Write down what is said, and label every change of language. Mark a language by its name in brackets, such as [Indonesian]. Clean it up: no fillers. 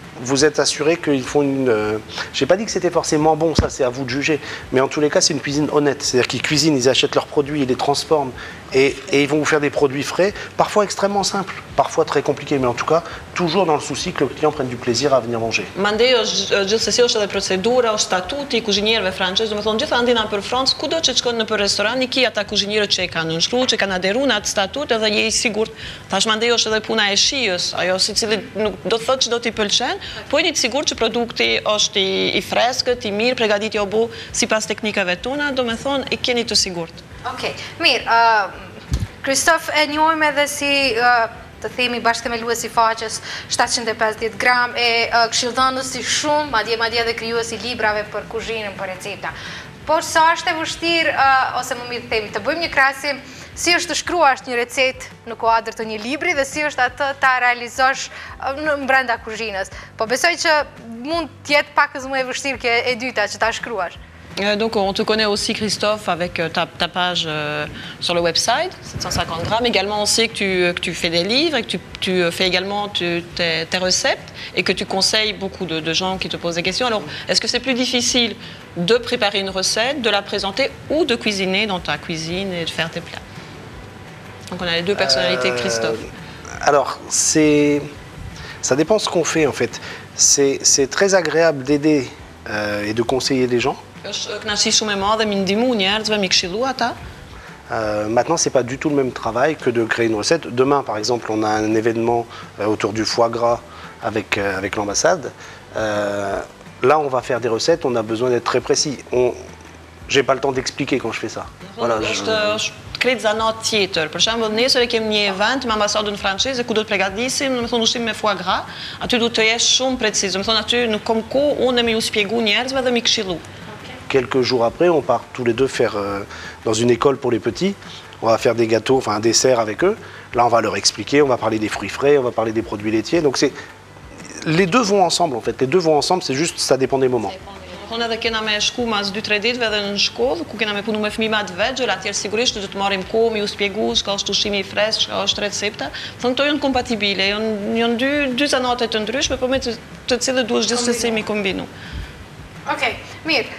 [French] Vous êtes assuré qu'ils font une... J'ai pas dit que c'était forcément bon, ça c'est à vous de juger, mais en tous les cas c'est une cuisine honnête, c'est-à-dire qu'ils cuisinent, ils achètent leurs produits, ils les transforment et ils vont vous faire des produits frais, parfois extrêmement simples, parfois très compliqués, mais en tout cas toujours dans le souci que le client prenne du plaisir à venir manger. [Albanian] Mandej gjithsesi është edhe procedura, është statuti I kuzhinierëve francezë, domethënë gjithë andina për Francë, kudo që shkon nëpër restoran, I ki ata kuzhinierët që e kanë nënshkruar, që kanë adheruar në atë statut edhe je I sigurt. Tash mandej është edhe puna e shijës, ajo secili nuk do të thotë çdo t'i pëlqen, po jeni të sigurt që produkti është I freskët, I mirë, përgatitja u bë sipas teknikave tona, domethënë I keni të sigurt. Okej, mirë. Kristof e njohim edhe si të themi bashkëthemeluesi I faqes 750 gram e këshillëdhënës I shumë, madje edhe krijuesi librave për kuzhinën, për recepta. Por sa është e vështirë, ose më mirë të themi, të bëjmë një krahasim si është të shkruash një recetë në kuadër të një libri dhe si është atë ta realizosh brenda kuzhinës. Po besoj që mund të jetë pak më e vështirë kjo e dyta që ta shkruash. [French] Donc on te connaît aussi Christophe avec ta page sur le website, 750 grammes. Également on sait que tu fais des livres et que tu fais également tes recettes et que tu conseilles beaucoup de gens qui te posent des questions. Alors est-ce que c'est plus difficile de préparer une recette, de la présenter ou de cuisiner dans ta cuisine et de faire tes plats? Donc on a les deux personnalités de Christophe. Alors ça dépend de ce qu'on fait en fait. C'est très agréable d'aider et de conseiller les gens. Maintenant, ce n'est pas du tout le même travail que de créer une recette. Demain, par exemple, on a un événement autour du foie gras avec l'ambassade. Là, on va faire des recettes, on a besoin d'être très précis. J'ai pas le temps d'expliquer quand je fais ça. Voilà, [Albanian] Kretë zanat tjetër. Për shembull, nesër e kemi një event me ambasadën franceze ku do të përgatisim, domethënë ushqim me foie gras. Aty duhet të jesh shumë preciz. Domethënë aty nuk kam kohë unë me ju shpjegu njerëzve dhe mi këshillu. [French] Quelques jours après, on part tous les deux faire dans une école pour les petits. On va faire des gâteaux, enfin un dessert avec eux. Là, on va leur expliquer, on va parler des fruits frais, on va parler des produits laitiers. Donc les deux vont ensemble en fait. Les deux vont ensemble, c'est juste ça dépend des moments. [Albanian] Unë edhe kena me shku mas 2-3 ditëve edhe në shkollë, ku kena me punu me fëmijë të vegjël, atëherë sigurisht do të marrim kohë me ju shpjegu çka është ushqimi I freskët, çka është recepta. Thonë këto janë kompatibile, janë dy zanate të ndryshme, por me të cilët duhet gjithsesi mi kombinu. Okej, mirë.